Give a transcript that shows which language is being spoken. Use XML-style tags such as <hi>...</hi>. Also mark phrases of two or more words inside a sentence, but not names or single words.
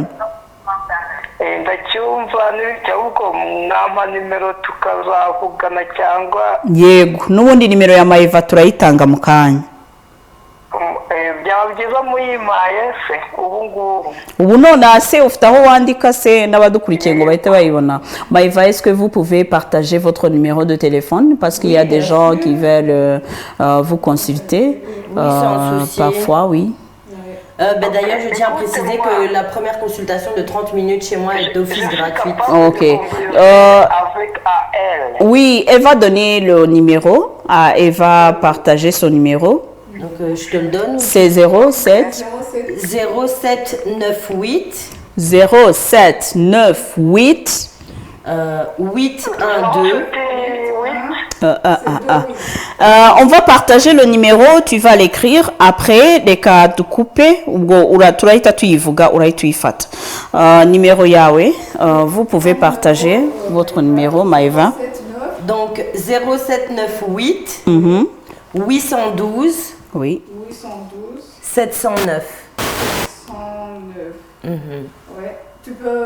<rw>Ndacyumva, ahubwo mwampa nimero tukazavugana cyangwa? Yego, n'ubundi nimero ya Maeva turayitanga mu kanya. Byaba byiza muyimpaye se ubu ngubu? Ubu none se ufite aho wandika se n'abadukurikiye ngo bahite bayibona?</rw> <fr>Maeva, est-ce que vous pouvez partager votre numéro de téléphone parce qu'il y a des gens qui veulent vous consulter? Sans souci. Parfois, oui. D'ailleurs, je tiens à préciser que la première consultation de 30 minutes chez moi est d'office gratuite. Ok. Avec AL. Oui, elle va donner le numéro. Elle va partager son numéro. Donc, je te le donne. C'est 07 0798 0798 812. On va partager le numéro, tu vas l'écrire après les cas de couper ou</fr> <rw>turahita tuyivuga urahita uyifata.</rw> <fr>Numéro yawe, vous pouvez partager votre numéro Maeva. Donc 0798 812 oui 709. Ouais. Tu peux...</fr>